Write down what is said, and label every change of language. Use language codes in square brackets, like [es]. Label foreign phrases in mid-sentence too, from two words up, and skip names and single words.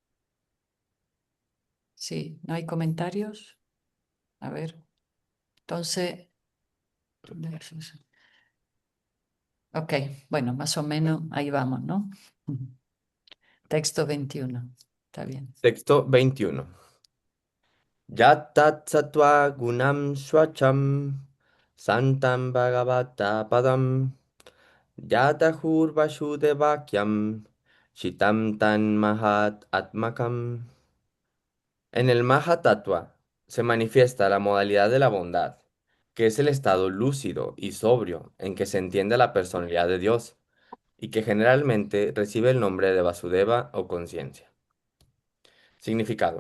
[es] Sí, ¿no hay comentarios? A ver, entonces, ok, bueno, más o menos ahí vamos, ¿no? Texto 21, está bien. Texto 21. [sa] Yatat sattva gunam swacham santam bhagavata padam yatahur vasudevakyam shitam tan mahat atmakam. [es] En el Mahatattva se manifiesta la modalidad de la bondad, que es el estado lúcido y sobrio en que se entiende la personalidad de Dios y que generalmente recibe el nombre de Vasudeva o conciencia. Significado.